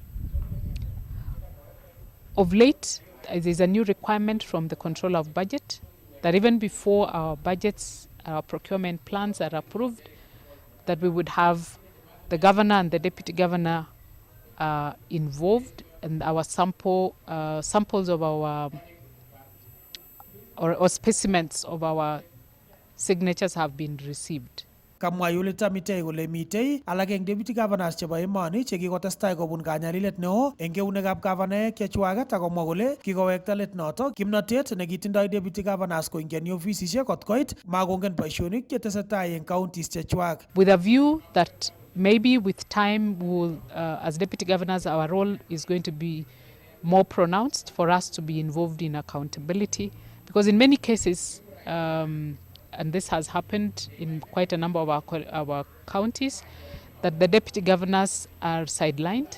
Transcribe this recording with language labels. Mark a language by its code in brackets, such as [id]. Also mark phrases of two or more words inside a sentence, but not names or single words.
[en] Of late, there's a new requirement from the Controller of Budget that even before our budgets, our procurement plans are approved, that we would have the governor and the deputy governor involved, and our samples of our or specimens of our signatures have been received. [kln] Kamwa Yolita Mitei kole mitei alak eng [en] deputy governors [kln] chebo emoni chekikotestai kobun kanyalilet neo eng keunekab gavanaek chechwaket akomwa kole kikowekta let notok kimnotet nekitindoi [en] deputy governors [kln] koingiani ofisisiek kot koit makongen boisionik chetesetai eng counties chechwak. [en] With a view that maybe with time we'll, as deputy governors, our role is going to be more pronounced for us to be involved in accountability, because in many cases and this has happened in quite a number of our counties, that the deputy governors are sidelined.